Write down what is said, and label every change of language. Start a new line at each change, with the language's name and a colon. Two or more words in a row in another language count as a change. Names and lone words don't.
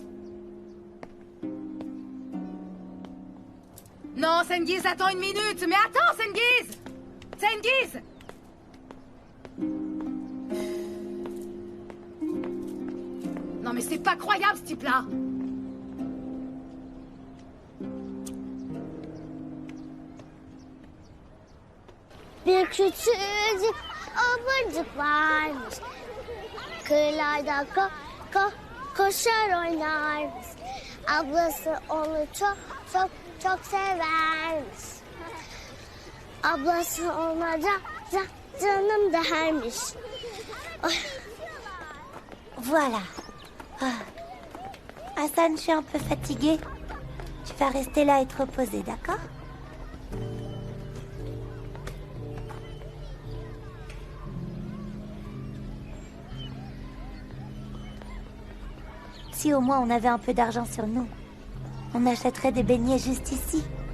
French: Non, Sengiz, attends une minute. Mais attends, Sengiz! Sengiz! Non mais c'est pas croyable, ce type-là!
Turkish: Bir küçücük ovacık varmış. Kıyılarda koşar oynarmış. Ablası onu çok severmiş. Ablası ona canım dermiş.
French: Voilà. Ah. Hassan, je suis un peu fatiguée. Tu vas rester là et te reposer, d'accord? Si au moins on avait un peu d'argent sur nous, on achèterait des beignets juste ici.